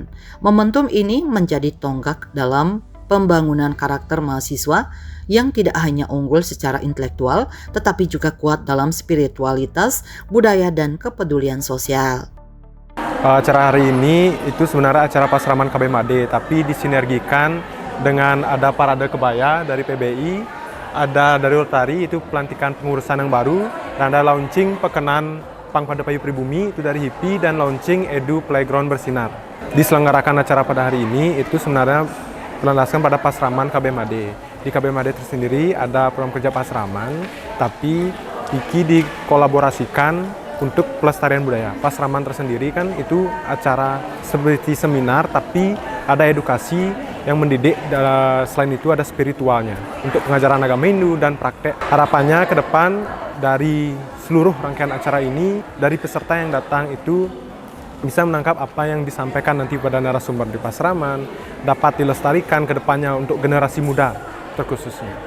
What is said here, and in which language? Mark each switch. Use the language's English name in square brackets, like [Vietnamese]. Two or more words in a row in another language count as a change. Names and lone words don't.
[Indonesian] Momentum ini menjadi tonggak dalam pembangunan karakter mahasiswa yang tidak hanya unggul secara intelektual, tetapi juga kuat dalam spiritualitas, budaya, dan kepedulian sosial. Acara hari ini itu sebenarnya acara pasraman KBMHD, tapi disinergikan dengan ada parade kebaya dari PBI, ada dari Rotary itu pelantikan pengurusan yang baru, dan ada launching pekenan Pangpadepayu Pribumi itu dari HIPI, dan launching Edu Playground Bersinar. Diselenggarakan acara pada hari ini itu sebenarnya berlandaskan pada pasraman KBMHD. Di KBMHD tersendiri ada program kerja pasraman, tapi iki dikolaborasikan untuk pelestarian budaya. Pasraman tersendiri kan itu acara seperti seminar, tapi ada edukasi yang mendidik, selain itu ada spiritualnya untuk pengajaran agama Hindu dan praktek. Harapannya ke depan dari seluruh rangkaian acara ini, dari peserta yang datang itu bisa menangkap apa yang disampaikan nanti pada narasumber di pasraman, dapat dilestarikan ke depannya untuk generasi muda terkhususnya.